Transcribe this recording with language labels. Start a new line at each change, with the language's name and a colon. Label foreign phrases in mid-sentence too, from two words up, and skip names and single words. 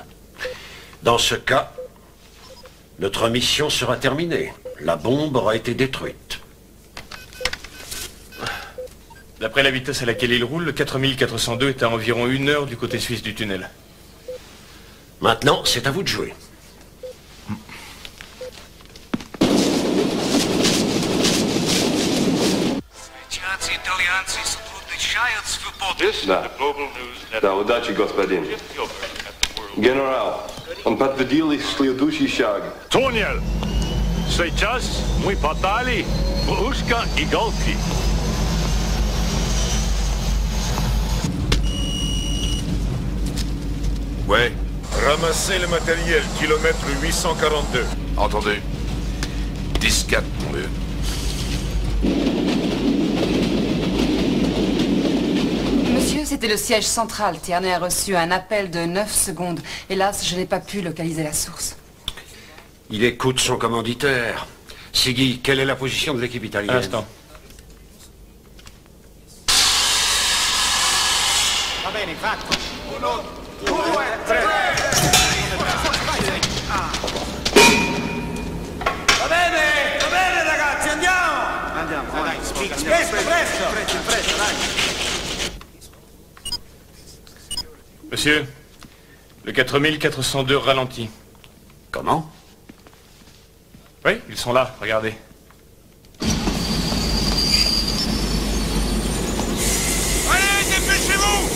French: Dans ce cas, notre mission sera terminée. La bombe aura été détruite. D'après la vitesse à laquelle il roule, le 4402 est à environ 1 heure du côté suisse du tunnel. Maintenant, c'est à vous de jouer.
Russian: Да, удачи, господин. Генерал, он подтвердил следующий шаг. Туннель! Сейчас мы подали в ушко иголки.
French: Ouais. Ramassez le matériel, kilomètre 842. Entendu. 10-4, mon vieux. Monsieur, c'était le siège central. Tierney a reçu un appel de 9 secondes. Hélas, je n'ai pas pu localiser la source. Il écoute son commanditaire. Siggy, quelle est la position de l'équipe italienne? Un instant.
Italian: Va bene, fatto. 1, 2, 3. Va bene ragazzi, andiamo! Andiamo, dai, presto, dai.
French: Monsieur, le 4402 ralentit. Comment? Oui, ils sont là, regardez. Allez, dépêchez-vous!